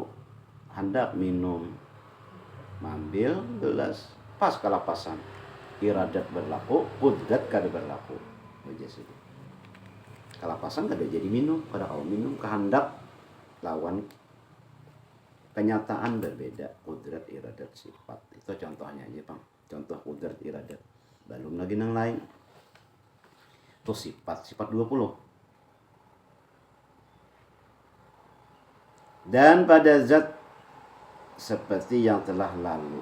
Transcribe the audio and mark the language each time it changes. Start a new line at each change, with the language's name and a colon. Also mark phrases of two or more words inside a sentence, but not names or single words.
Banjar: Hendak minum, mambil gelas, pas kalapasan. Iradat berlaku, kudrat kada berlaku. Jadi kalapasan kada jadi minum, kada kawa minum, kehendak lawan kenyataan berbeda. Kudrat, iradat, sifat. Itu contohnya aja Bang. Contoh kudrat, iradat. Belum lagi yang lain. Itu sifat 20. Dan pada zat seperti yang telah lalu.